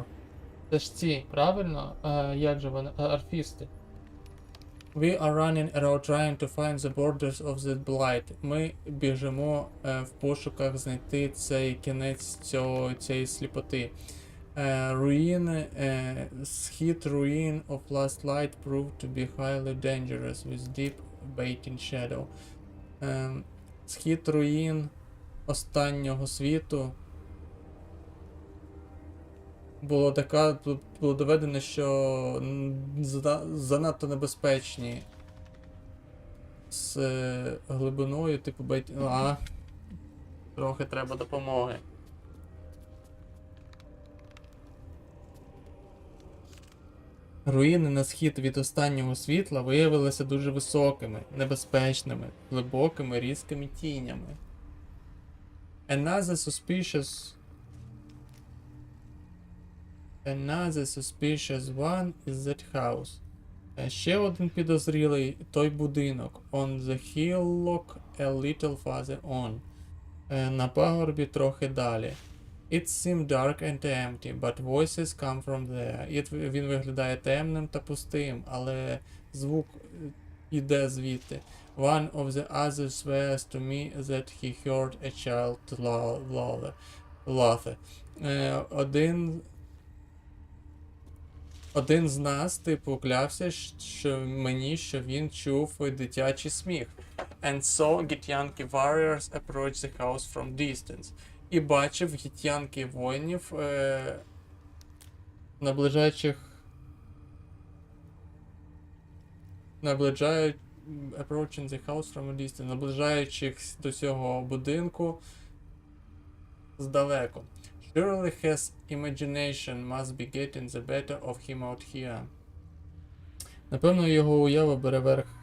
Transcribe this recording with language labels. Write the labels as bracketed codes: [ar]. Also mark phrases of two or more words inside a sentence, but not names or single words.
[uk] Це ж ці, правильно? Як же вони? Арфісти. [en] We are running around trying to find the borders of the blight. [uk] Ми біжимо в пошуках знайти цей кінець цієї сліпоти. [en] Ruin, схід ruin of last light proved to be highly dangerous with deep baiting shadow. [uk] Схід руїн останнього світу було доведено, що занадто небезпечні з глибиною, типу трохи треба допомоги. Руїни на схід від останнього світла виявилися дуже високими, небезпечними, глибокими, різкими тінями. [en] Another suspicious one is that house. [uk] Ще один підозрілий той будинок. [en] On the hillock a little farther on. [uk] На пагорбі трохи далі. [en] It seemed dark and empty, but voices come from there. [uk] Він виглядає темним та пустим, але звук іде звідти. [en] One of the others swears to me that he heard a child laugh. [uk] Один з нас, типу, клявся, що він чув дитячий сміх. [en] And saw githyanki warriors approach the house from distance. [uk] І бачив гітянки воїнів, [en] approaching the house from a distance, [uk] наближаючих до цього будинку здалеку. [en] Surely his imagination must be getting the better of him out here. [uk] Напевно, його уява бере верх.